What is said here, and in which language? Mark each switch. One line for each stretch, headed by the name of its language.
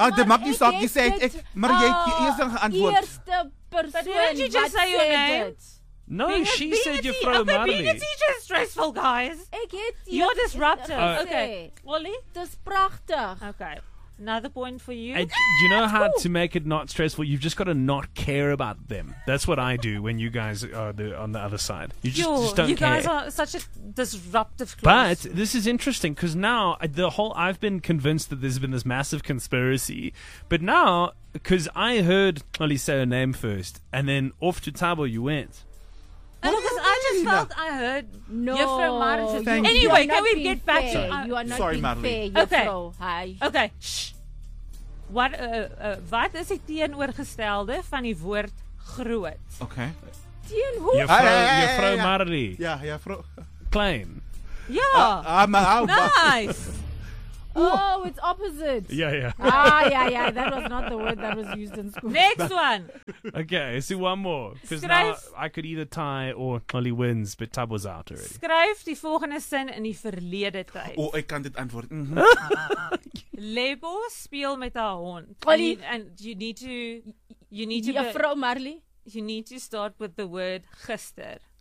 Afrikaans: Dit maak nie saak. Jy sê ek, maar jy het eers geantwoord. Eerste persoon.
English: Did you just say your name? No, she said Juffrou Marley. Being a teacher is stressful, guys. You're disruptive. Okay. Wally?
Afrikaans: Dis prachtig.
English: Okay. Another point for you. You know how to make it not stressful? You've just got to not care about them. That's what I do when you guys are on the other side. You just don't care. You guys are such a disruptive class. But this is interesting because now I've been convinced that there's been this massive conspiracy. But now, because I heard Chloe say her name first and then off to Tabo you went.
Afrikaans: Juffrou Marley.
English: Anyway, can we get back to you? Are not sorry, being Marley. Fair, okay. Hi. Okay. Shh.
Afrikaans: Wat is die teenoorgestelde van die woord groot?
English: Okay.
Afrikaans: Juffrou Marley. Ja, ja, vrou.
English: Claim.
Afrikaans: Ja.
English: Nice. Oh, it's opposite. Yeah. That was not the word that was used in school. Next one. Okay, let's do one more. Because now I could either tie or Molly wins, but Tab was out already.
Afrikaans: Skryf die volgende sin in die verlede tyd. Oh, ek kan dit antwoord. Lebo speel met haar hond.
English: Molly. And you need to...
Afrikaans: Juffrou Marley.
English: You need to start with the word gister.